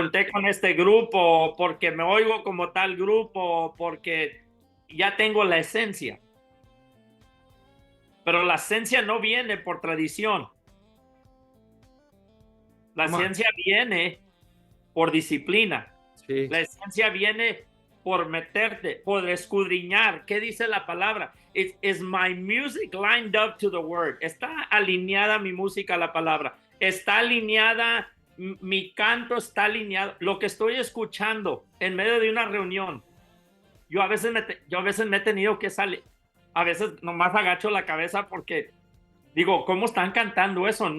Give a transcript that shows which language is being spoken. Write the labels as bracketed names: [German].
[Spanish] junté con este grupo, porque me oigo como tal grupo, porque ya tengo la esencia. Pero la esencia no viene por tradición. La [English] Come on. [Spanish] esencia viene por disciplina. Sí. La esencia viene por meterte, por escudriñar. ¿Qué dice la palabra? [English] Is my music lined up to the word? [Spanish] ¿Está alineada mi música a la palabra? ¿Está alineada? Mi canto está alineado. Lo que estoy escuchando en medio de una reunión. Yo a veces me he tenido que salir. A veces nomás agacho la cabeza porque digo, ¿cómo están cantando eso?